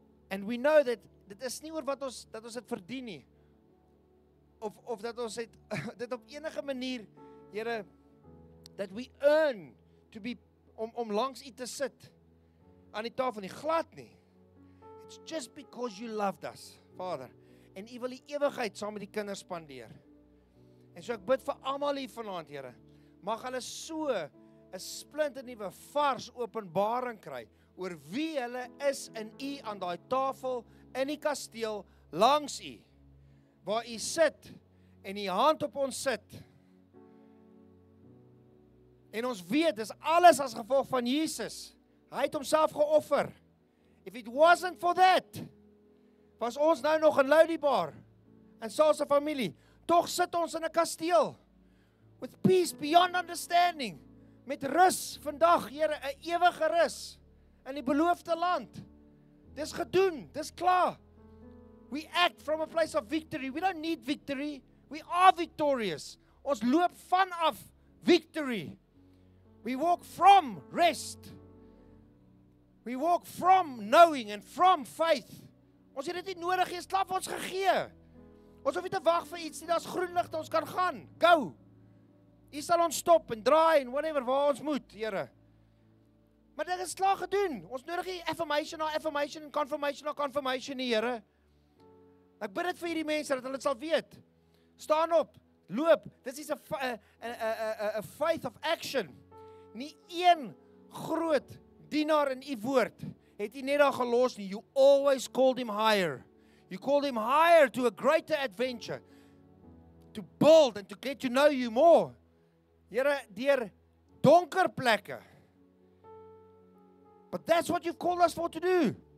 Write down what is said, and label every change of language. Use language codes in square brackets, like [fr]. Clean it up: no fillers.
[en] And we know that [af] dit is nie oor dat ons dit verdien nie. Of dat ons dit op enige manier, Here, [en] that we earn to be [af] om langs U te sit aan die tafel nie, glad nie. [en] It's just because you loved us, Father. [af] En U wil die ewigheid saam met die kinders spandeer. En so ek bid vir almal hier vanaand, Here, mag hulle so 'n splinternuwe vars openbaring kry oor wie hulle is in U aan daai tafel in die kasteel langs U, waar U sit en U hand op ons sit. En ons weet, dis alles as gevolg van Jesus. Hy het homself geoffer. [en] If it wasn't for that, [af] was ons nou nog in Loudibar, en Saul se familie. Tog sit ons in 'n kasteel, [en] with peace beyond understanding, [af] met rus vandag, Here, 'n ewige rus, in die beloofde land. Dis gedoen, dis klaar. [en] We act from a place of victory. We don't need victory. We are victorious. [af] Ons loop vanaf [en] victory. We walk from rest. We walk from knowing and from faith. [af] Ons het dit nie nodig, Hy is klaar vir ons gegee. Ons hoef nie te wag vir iets nie, daar's groen ligte, ons kan gaan. Go. U sal ons stop en draai en whatever waar ons moet, Here. Maar dit is klaar gedoen. Ons nodig nie affirmation na affirmation en confirmation na confirmation nie, Here. Ek bid dit vir hierdie mense dat hulle dit sal weet. Staan op, loop. [en] This is a faith of action. [af] Nie een groot dienaar in u woord het u net daar gelos nie. [en] You always called him higher. You called him higher to a greater adventure. To build and to get to know you more. [af] Here, deur donker plekke. [en] But that's what you've called us for to do.